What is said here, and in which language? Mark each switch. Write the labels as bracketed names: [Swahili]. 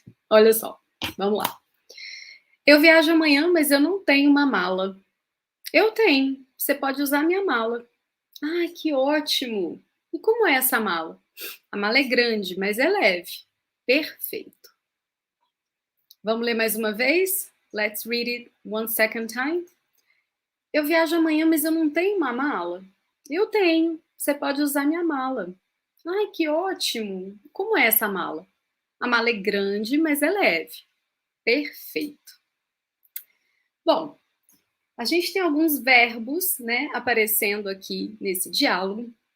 [Portuguese] Olha só, vamos lá. Eu viajo amanhã, mas eu não tenho uma mala. Eu tenho. Você pode usar minha mala. Ai, que ótimo! E como é essa mala? A mala é grande, mas é leve. Perfeito. Vamos ler mais uma vez? [English] Let's read it one second time. [Portuguese] Eu viajo amanhã, mas eu não tenho uma mala. Eu tenho. Você pode usar minha mala. Ai, que ótimo! Como é essa mala? A mala é grande, mas é leve. Perfeito. Bom, a gente tem alguns verbos, né, aparecendo aqui nesse diálogo.